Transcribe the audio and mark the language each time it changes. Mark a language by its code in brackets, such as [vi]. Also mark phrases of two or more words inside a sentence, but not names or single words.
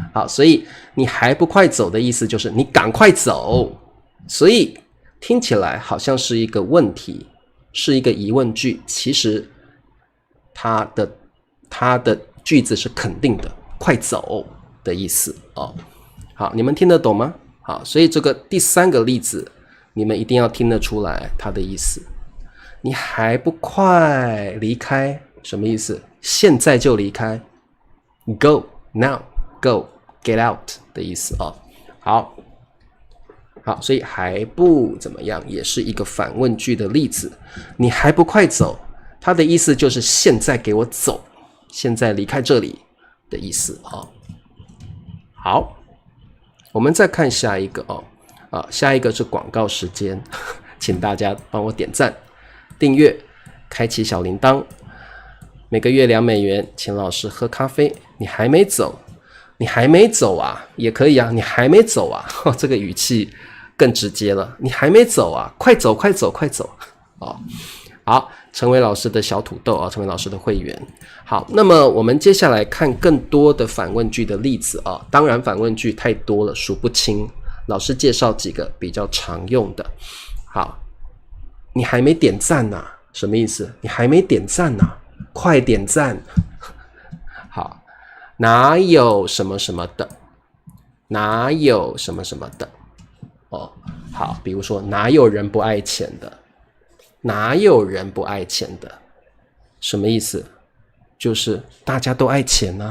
[zh] 好，所以你還不快走的意思就是你趕快走，所以聽起來好像是一個問題，是一個疑問句，其實它的句子是肯定的，快走的意思哦。好，你們聽得懂嗎？好，所以這個第三個例子，你們一定要聽得出來它的意思。你還不快離開，什麼意思？現在就離開 ， [en] Go now, go, get out [zh] 的意思哦。好，所以還不怎麼樣，也是一個反問句的例子。你還不快走，它的意思就是現在給我走，現在離開這裡的意思哦。好，我們再看下一個哦。下一個是廣告時間，請大家幫我點讚、訂閱、開啟小鈴鐺。每個月$2，請老師喝咖啡。你還沒走，你還沒走啊，也可以啊。你還沒走啊，這個語氣更直接了。你還沒走啊，快走，快走，快走哦。好，成為老師的小土豆啊，成為老師的會員。好，那麼我們接下來看更多的反問句的例子啊。當然，反問句太多了，數不清。老師介紹幾個比較常用的。好，你還沒點讚呢，什麼意思？你還沒點讚呢，快點讚。好，哪有什麼什麼的？哪有什麼什麼的？哦，好，比如說哪有人不愛錢的？哪有人不愛錢的？什麼意思？就是大家都愛錢呢。